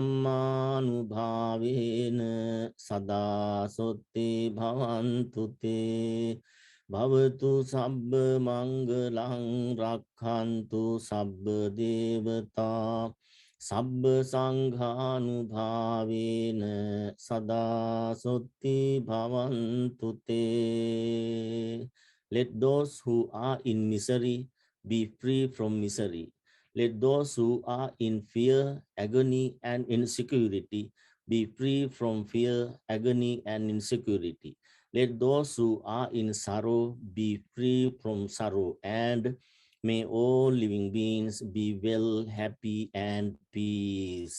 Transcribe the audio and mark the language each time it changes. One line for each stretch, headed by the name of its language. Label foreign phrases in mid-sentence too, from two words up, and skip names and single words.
Pali: dhammanubhavena sada sotti bhavantu te bhavatu sabba mangalang rakhantu sabba devata sabba sanghanubhavena sada sotti bhavantu te.
English: Let those who are in misery be free from misery. Let those who are in fear, agony, and insecurity be free from fear, agony, and insecurity. Let those who are in sorrow be free from sorrow, and may all living beings be well, happy, and peace.